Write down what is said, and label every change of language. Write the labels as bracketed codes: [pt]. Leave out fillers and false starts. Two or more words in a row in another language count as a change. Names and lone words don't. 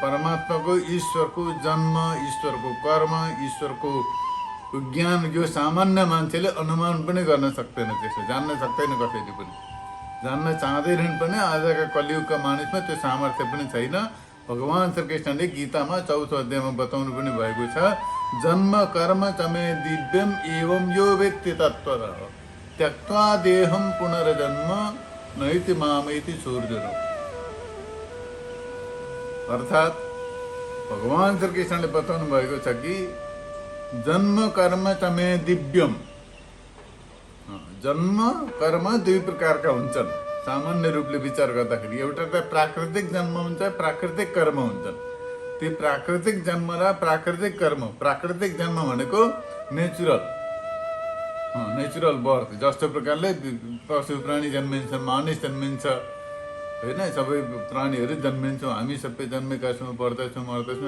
[ne] परमात्माको ईश्वरको जन्म, ईश्वरको कर्म, ईश्वरको ज्ञान यो सामान्य मान्छेले अनुमान पनि गर्न सक्दैन, त्यसो जान्न सक्दैन, कसैले पनि जान्न चाहँदैनन् पनि। आजका कलियुगका मानिसमा त्यो सामर्थ्य पनि छैन। भगवान श्री कृष्णले गीतामा 14औं अध्यायमा बताउनु पनि भएको छ, [sa] जन्म कर्म चमे दिव्यम एवं यो व्यक्ति तत्त्वतः त्यक्त्वा देहम पुनर्जन्म नैति मामेति सूर्यनो। [ne] अर्थात भगवान श्री कृष्णले बताउनु भएको छ कि [sa] जन्म कर्म च मे दिव्यम। [ne] जन्म कर्म दुई प्रकारका हुन्छन् सामान्य रूपले विचार गर्दाखेरि। एउटा त प्राकृतिक जन्म हुन्छ, प्राकृतिक कर्म हुन्छन्। ती प्राकृतिक जन्म र प्राकृतिक कर्म। प्राकृतिक जन्म भनेको [en] natural birth, [ne] जस्तो प्रकारले पशु प्राणी जन्मिन्छ, मानिस जन्मिन्छ होइन, सबै प्राणीहरू जन्मिन्छौँ, हामी सबै जन्मेका छौँ, बढ्दैछौँ, मर्दैछौँ।